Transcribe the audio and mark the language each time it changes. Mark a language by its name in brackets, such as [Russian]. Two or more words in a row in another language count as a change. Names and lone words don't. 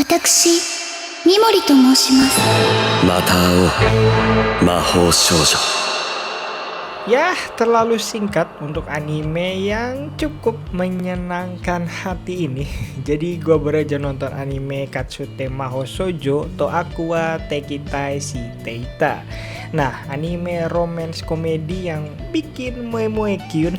[Japanese] 私、三森と申します。また会おう、魔法少女。 [Indonesian] Ya, terlalu singkat untuk anime yang cukup menyenangkan hati ini. Jadi gue baru aja nonton anime Katsute Mahou Shoujo to Aqua Tekitai si Teita. Nah, anime romance komedi yang bikin [Japanese] 萌え萌えキュン.